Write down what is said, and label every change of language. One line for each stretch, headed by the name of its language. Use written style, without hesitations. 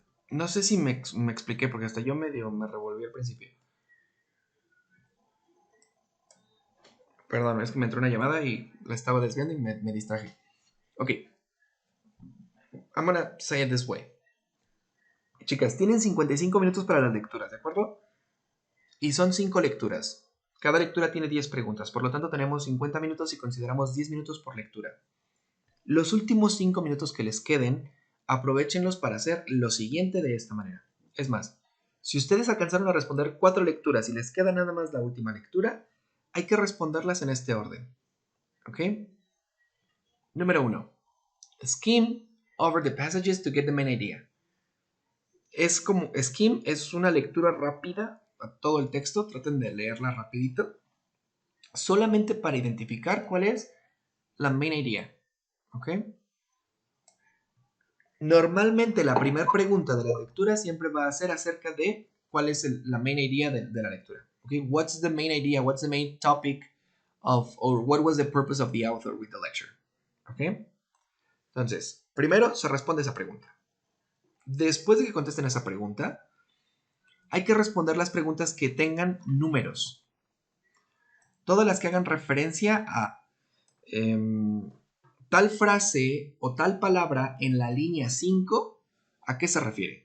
Spanish: No sé si me expliqué porque hasta yo medio me revolví al principio. Perdón, es que me entró una llamada y la estaba desviando y me distraje.
English: Ok, I'm gonna say it this way.
Spanish: Chicas, tienen 55 minutos para las lecturas, ¿de acuerdo? Y son 5 lecturas. Cada lectura tiene 10 preguntas, por lo tanto tenemos 50 minutos y consideramos 10 minutos por lectura. Los últimos 5 minutos que les queden, aprovechenlos para hacer lo siguiente de esta manera. Es más, si ustedes alcanzaron a responder 4 lecturas y les queda nada más la última lectura, hay que responderlas en este orden. ¿Ok? Número 1.
English: Skim over the passages to get the main idea.
Spanish: Es como, skim es una lectura rápida a todo el texto, traten de leerla rapidito, solamente para identificar cuál es la main idea. ¿Ok? Normalmente la primera pregunta de la lectura siempre va a ser acerca de cuál es la main idea de la lectura.
English: Okay, what's the main idea? What's the main topic of, or what was the purpose of the author with the lecture? Okay.
Spanish: Entonces, primero se responde esa pregunta. Después de que contesten esa pregunta, hay que responder las preguntas que tengan números. Todas las que hagan referencia a tal frase o tal palabra en la línea 5, ¿a qué se refiere?